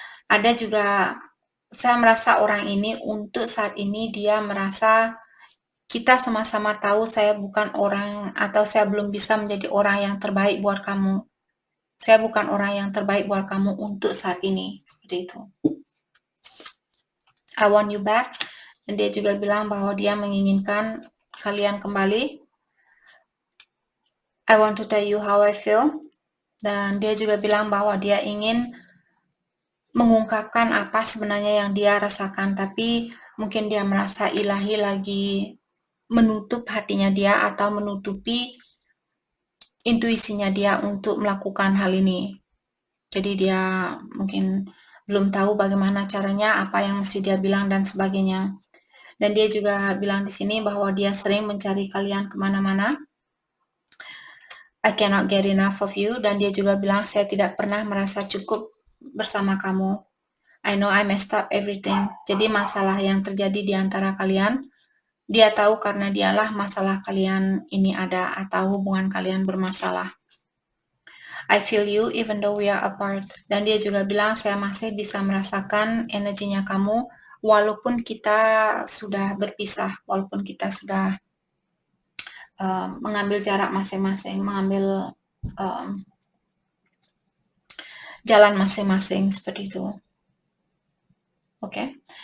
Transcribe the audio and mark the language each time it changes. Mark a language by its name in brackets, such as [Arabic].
[Indonesian] Ada juga saya merasa orang ini untuk saat ini dia merasa kita sama-sama tahu saya bukan orang atau saya belum bisa menjadi orang yang terbaik buat kamu. Saya bukan orang yang terbaik buat kamu untuk saat ini. Seperti itu. [English] I want you back. [Indonesian] Dan dia juga bilang bahwa dia menginginkan kalian kembali. [English] I want to tell you how I feel. [Indonesian] Dan dia juga bilang bahwa dia ingin mengungkapkan apa sebenarnya yang dia rasakan. Tapi mungkin dia merasa ilahi lagi menutup hatinya dia atau menutupi intuisinya dia untuk melakukan hal ini. Jadi dia mungkin belum tahu bagaimana caranya, apa yang mesti dia bilang dan sebagainya. Dan dia juga bilang di sini bahwa dia sering mencari kalian kemana-mana. [English] I cannot get enough of you. [Indonesian] Dan dia juga bilang, saya tidak pernah merasa cukup bersama kamu. [English] I know I messed up everything. [Indonesian] Jadi masalah yang terjadi di antara kalian, dia tahu karena dialah masalah kalian ini ada atau hubungan kalian bermasalah. [English] I feel you even though we are apart. [Indonesian] Dan dia juga bilang, saya masih bisa merasakan energinya kamu walaupun kita sudah berpisah, walaupun kita sudah mengambil jarak masing-masing, mengambil jalan masing-masing seperti itu. Oke.